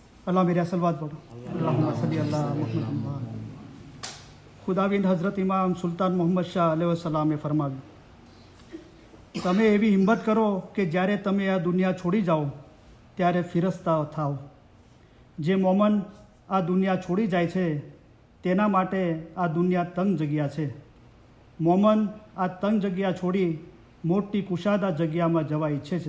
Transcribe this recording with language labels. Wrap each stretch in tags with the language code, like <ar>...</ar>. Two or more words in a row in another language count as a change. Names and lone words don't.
<hi>अल्लाह मेरा सलवात पढ़ो।</hi> <ar>اللهم صل على محمد.</ar> <gu>खुदाविंद हज़रत इमाम सुल्तान मोहम्मद शाह अलैहिस्सलाમે ફરમાવ્યું, તમે એવી હિંમત કરો કે જ્યારે તમે આ દુનિયા છોડી જાઓ ત્યારે ફિરસ્તા થાઓ. જે મોમન આ દુનિયા છોડી જાય છે તેના માટે આ દુનિયા તંગ જગ્યા છે. મોમન આ તંગ જગ્યા છોડી મોટી કુશાદા જગ્યામાં જવા ઈચ્છે છે.</gu>